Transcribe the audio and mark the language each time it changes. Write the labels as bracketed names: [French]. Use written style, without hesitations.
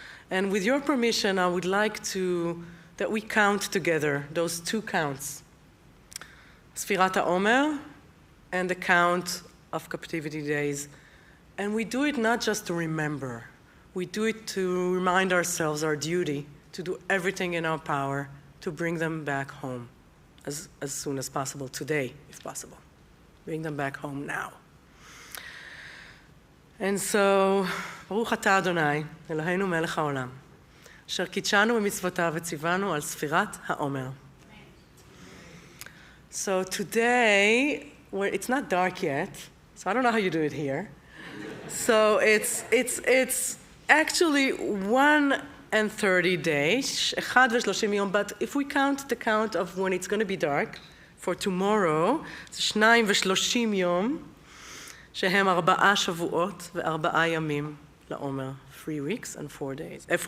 [English] And with your permission, I would like that we count together those two counts, Sfirat HaOmer and the count of captivity days. And we do it not just to remember, we do it to remind ourselves our duty to do everything in our power to bring them back home as soon as possible, today, if possible. Bring them back home now. And so, [Hebrew] ברוך אתה אדוני, אלוהינו מלך העולם, אשר קידשנו במצוותיו וציוונו על ספירת העומר. [English] So today, it's not dark yet, so I don't know how you do it here. So it's actually 1:30 days, [Hebrew] 1:30 יום, [English] but if we count the count of when it's going to be dark, for tomorrow, [Hebrew] זה 2:30 יום, שהם 4 שבועות ו4 ימים לעומר, [English] 4 weeks and 4 days.